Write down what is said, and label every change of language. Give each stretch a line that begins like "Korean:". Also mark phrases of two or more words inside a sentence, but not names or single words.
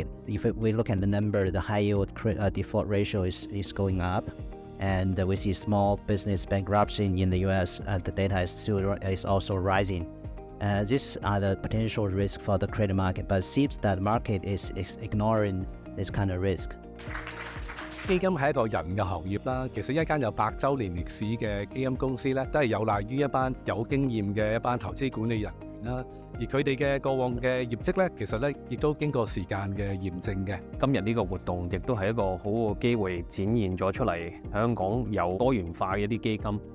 English: If we look at the number, the high yield default ratio is going up. And we see small business bankruptcy in the US. The data is also rising. These are the potential risks for the credit market, but it seems that the market is ignoring this kind of risk.
Cantonese: 基金係一個人嘅行業啦，其實一間有100週年歷史嘅基金公司咧，都係有賴於一班有經驗嘅一班投資管理人員啦。而佢哋嘅過往嘅業績咧，其實咧亦都經過時間嘅驗證嘅。今日呢個活動亦都係一個好好嘅機會，展現咗出嚟香港有多元化嘅一啲基金。